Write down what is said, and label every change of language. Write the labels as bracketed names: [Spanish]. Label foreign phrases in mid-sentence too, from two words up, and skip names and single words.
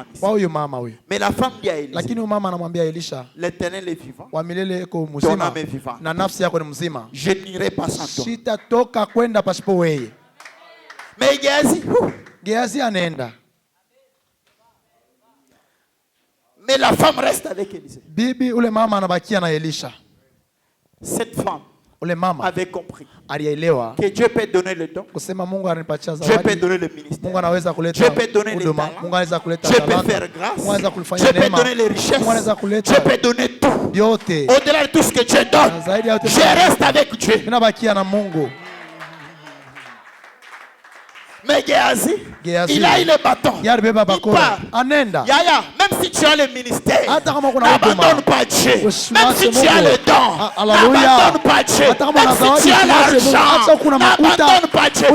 [French] Mais la femme dit à Élisha, l'Éternel est vivant. Ton âme est vivante. Je n'irai pas sans toi. Mais Géasi Mais la femme reste avec Élisée. [Swahili] Bibi ule mama anabakia na Elisha. [French] Cette femme [Swahili] ule mama [French] avait compris [Swahili] alielewa [French] que Dieu peut donner le don. [Swahili] Kusema Mungu ananipatia zawadi. [French] Dieu peut donner le ministère. [Swahili] Mungu anaweza kuleta [French] Dieu peut donner les talents. [Swahili] Mungu anaweza kuleta [French] Dieu peut faire grâce. [Swahili] Mungu anaweza kulifanya [French] Dieu [Swahili] neema. [French] peut donner les richesses. [Swahili] Mungu anaweza kuleta [French] Dieu peut donner tout. [Swahili] Yote. [French] Au-delà de tout ce que Dieu donne, je reste avec Dieu. [Swahili] Ninabakia na Mungu. [French] Mais Géasi, il a eu le bâton. Il part. [Swahili] Anenda. [French] Yaya, même si tu as le ministère, n'abandonne pas Dieu. Même si tu as le don, n'abandonne pas Dieu. Même si tu as l'argent, n'abandonne pas Dieu.